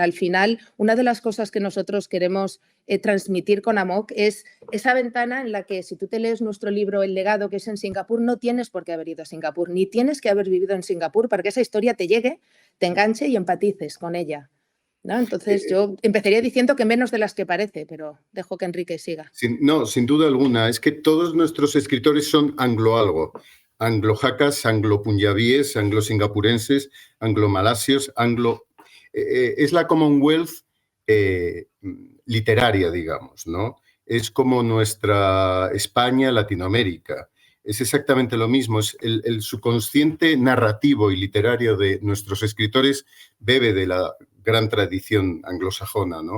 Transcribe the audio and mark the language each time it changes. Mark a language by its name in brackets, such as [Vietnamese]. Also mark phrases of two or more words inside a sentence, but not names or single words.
[Spanish] Al final, una de las cosas que nosotros queremos transmitir con Amok es esa ventana en la que si tú te lees nuestro libro El legado, que es en Singapur, no tienes por qué haber ido a Singapur, ni tienes que haber vivido en Singapur para que esa historia te llegue, te enganche y empatices con ella, ¿no? Entonces yo empezaría diciendo que menos de las que parece, pero dejo que Enrique siga. No, sin duda alguna. Es que todos nuestros escritores son anglo-algo. Anglo-jacas, anglo-punyabíes, anglo-singapurenses, anglo-malasios, es la Commonwealth literaria, digamos, ¿no? Es como nuestra España, Latinoamérica. Es exactamente lo mismo. Es el subconsciente narrativo y literario de nuestros escritores bebe de la gran tradición anglosajona, ¿no?